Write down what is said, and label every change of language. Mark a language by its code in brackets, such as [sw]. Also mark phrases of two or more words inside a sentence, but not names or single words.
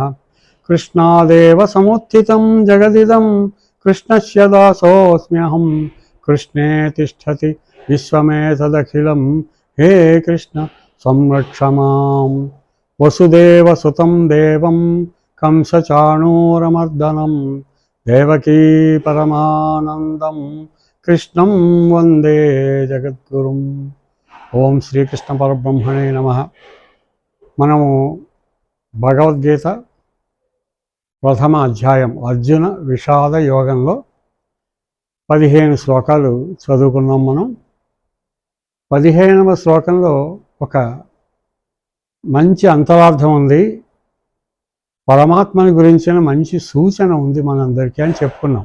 [sa] कृष्णादेव समुत्थितं जगदिदं कृष्णस्य दासोऽस्म्यहं कृष्णे तिष्ठति विश्वमेतदखिलं हे कृष्ण संरक्ष मां। वसुदेवसुतं देवं कंसचाणूरमर्दनं देवकी परमानन्दं कृष्णं वन्दे जगद्गुरुम्। ओम श्रीकृष्ण परब्रह्मणे नमः। [te] మనము భగవద్గీత ప్రథమ అధ్యాయం అర్జున విషాద యోగంలో 15 శ్లోకాలు చదువుకున్నాం. మనం 15వ శ్లోకంలో ఒక మంచి అంతరార్థం ఉంది, పరమాత్మని గురించిన మంచి సూచన ఉంది మనందరికీ అని చెప్పుకున్నాం.